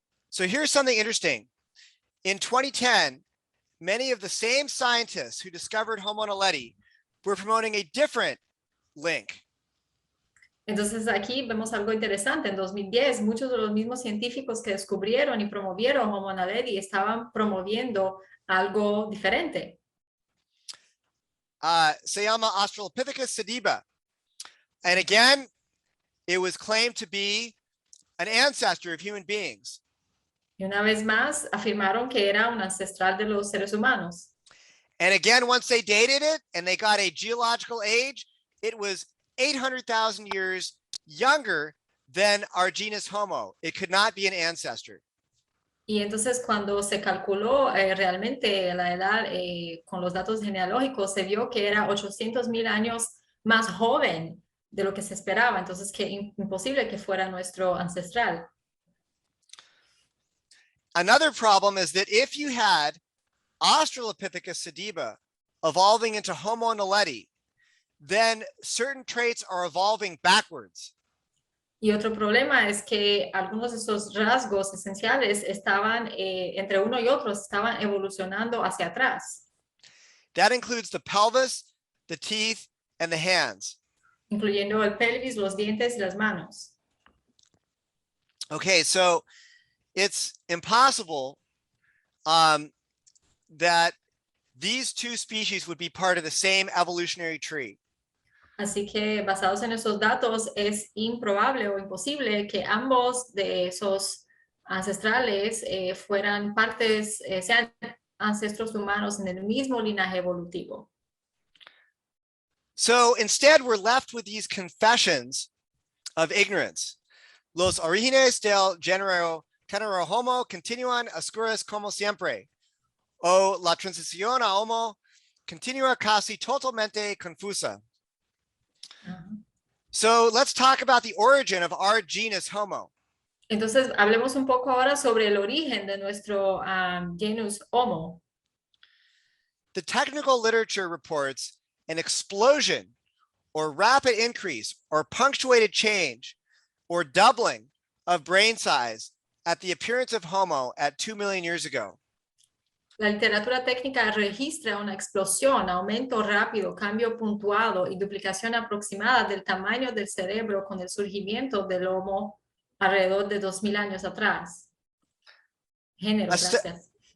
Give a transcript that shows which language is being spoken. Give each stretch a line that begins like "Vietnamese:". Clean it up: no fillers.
English: So here's something interesting. In 2010, many of the same scientists who discovered Homo naledi were promoting a different link.
Spanish: Entonces aquí vemos algo interesante. En 2010, muchos de los mismos científicos que descubrieron y promovieron Homo naledi estaban promoviendo algo diferente. Se llama Australopithecus sediba.
English: And again, it was claimed to be an ancestor of human beings.
Spanish: Y una vez más, afirmaron que era un ancestral de los seres humanos.
English: And again, once they dated it and they got a geological age, it was 800,000 years younger than our genus Homo. It could not be an ancestor.
Spanish: Y entonces cuando se calculó realmente la edad con los datos genealógicos, se vio que era 800,000 años más joven de lo que se esperaba. Entonces, que imposible que fuera nuestro ancestral.
English: Another problem is that if you had Australopithecus sediba evolving into Homo naledi, then certain traits are evolving backwards.
Spanish: Y otro problema es que algunos de esos rasgos esenciales estaban, entre uno y otro, estaban evolucionando hacia atrás.
English: That includes the pelvis, the teeth, and the hands.
Spanish: Incluyendo el pelvis, los dientes y las manos.
English: Okay, so it's impossible that these two species would be part of the same evolutionary tree.
Spanish: Así que basados en esos datos es improbable o imposible que ambos de esos ancestrales fueran partes, sean ancestros humanos en el mismo linaje evolutivo.
English: So instead, we're left with these confessions of ignorance.
Spanish: Los orígenes del género Homo continúan oscuros como siempre, o la transición a Homo continúa casi totalmente confusa.
English: So let's talk about the origin of our genus Homo.
Spanish: Entonces, hablemos un poco ahora sobre el origen de nuestro genus Homo.
English: The technical literature reports an explosion or rapid increase or punctuated change or doubling of brain size at the appearance of Homo at 2 million years ago.
Spanish: La literatura técnica registra una explosión, aumento rápido, cambio puntuado y duplicación aproximada del tamaño del cerebro con el surgimiento del Homo alrededor de 2,000 años atrás. Género, gracias.